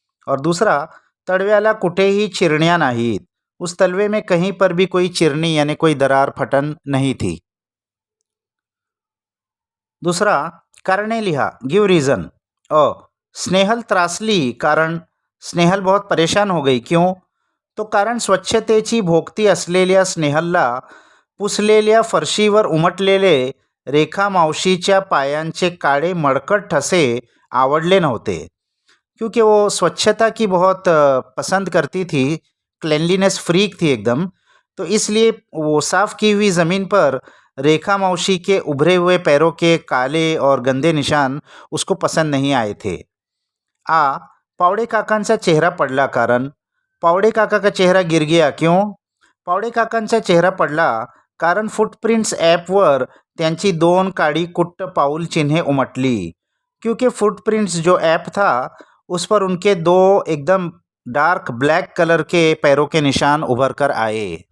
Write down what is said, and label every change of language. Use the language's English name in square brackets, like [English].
[Hindi] और दूसरा, [Marathi] तळव्याला कुठेही चिरनियाँ नाहीत, [Hindi] उस तलवे में कहीं पर भी कोई चिरनी यानी कोई दरार फटन नहीं थी। दूसरा, [Marathi] कारणे लिहा, [English] Give reason. [Marathi] स्नेहल त्रासली, कारण [Hindi] स्नेहल बहुत परेशान हो गई, क्यों? [Marathi] तो कारण स्वच्छतेची भोगती असलेल्या स्नेहलला पुसलेल्या फरशीवर उमटलेले रेखा मावशीच्या पायांचे काळे मडकट ठसे आवडले नव्हते, [Hindi] क्योंकि वो स्वच्छता की बहुत पसंद करती थी, क्लेanलीनेस फ्रीक थी [Marathi] एकदम। [Hindi] तो इसलिए वो साफ़ की हुई ज़मीन पर रेखा मौसी के उभरे हुए पैरों के काले और गंदे निशान उसको पसंद नहीं आए थे। [Marathi] पावड़े काकांचा चेहरा पडला, कारण [Hindi] पावड़े काका का चेहरा गिर गया, क्यों? [Marathi] पावड़े काकांचा चेहरा पडला कारण फुटप्रिंट्स ॲपवर त्यांची 2 काळी कुट्ट पाऊल चिन्हे उमटली, [Hindi] क्योंकि फुटप्रिंट्स जो ऐप था उस पर उनके 2 एकदम डार्क ब्लैक कलर के पैरों के निशान उभर कर आए।